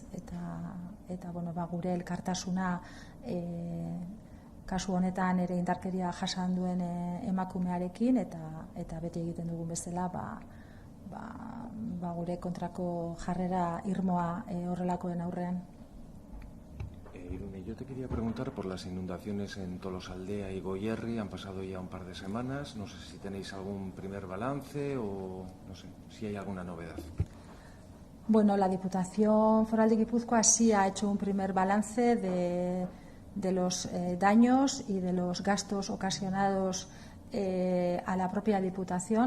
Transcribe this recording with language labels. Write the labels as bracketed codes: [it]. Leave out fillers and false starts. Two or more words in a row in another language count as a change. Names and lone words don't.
[eu] Eta gure elkartasuna kasu honetan ere indarkeria jasan duen emakumearekin eta beti egiten dugun bezala gure kontrako jarrera irmoa horrelakoen aurrean. Irune, [es] yo te quería preguntar por las inundaciones en Tolosaldea y Goierri. Han pasado ya un par de semanas. No sé si tenéis algún primer balance o no sé si hay alguna novedad. Bueno, la Diputación Foral de Guipúzcoa sí ha hecho un primer balance de los daños y de los gastos ocasionados a la propia Diputación.